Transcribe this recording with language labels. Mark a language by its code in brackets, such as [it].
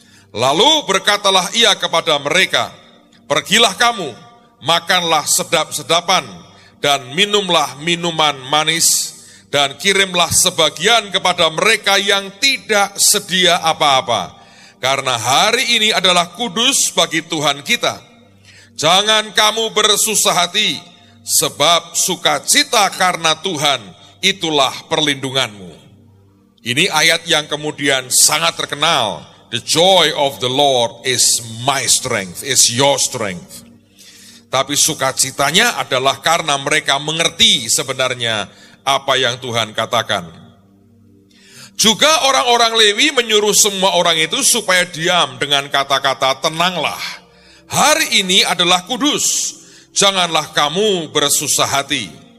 [id] Lalu berkatalah ia kepada mereka, pergilah kamu, makanlah sedap-sedapan, dan minumlah minuman manis, dan kirimlah sebagian kepada mereka yang tidak sedia apa-apa, karena hari ini adalah kudus bagi Tuhan kita. Jangan kamu bersusah hati, sebab sukacita karena Tuhan itulah perlindunganmu. Ini ayat yang kemudian sangat terkenal. [en] The joy of the Lord is my strength, is your strength. [id] Tapi sukacitanya adalah karena mereka mengerti sebenarnya apa yang Tuhan katakan. Juga orang-orang Lewi menyuruh semua orang itu supaya diam dengan kata-kata tenanglah. Hari ini adalah kudus, janganlah kamu bersusah hati.